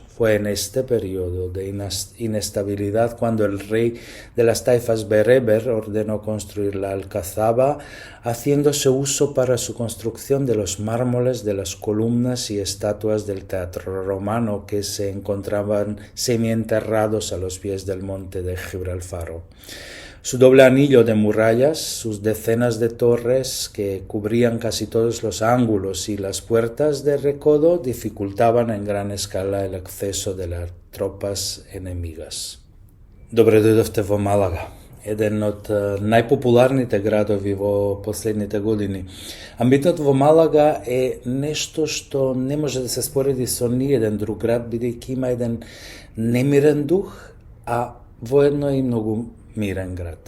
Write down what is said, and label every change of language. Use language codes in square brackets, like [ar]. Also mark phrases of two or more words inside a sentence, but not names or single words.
[es] Fue en este periodo de inestabilidad cuando el rey de las taifas Bereber ordenó construir la Alcazaba, haciéndose uso para su construcción de los mármoles de las columnas y estatuas del Teatro Romano que se encontraban semienterrados a los pies del monte de Gibralfaro. Su doble anillo de murallas, sus decenas de torres que cubrían casi todos los ángulos y las puertas de recodo dificultaban en gran escala el acceso de las tropas enemigas. [mk] Добре дойдовте во Малага, еден од најпопуларните градови во последните години. Амбиентот во Малага е нешто што не може да се спореди со ниеден друг град, бидејќи има еден немирен дух, а воедно и многу мирен град.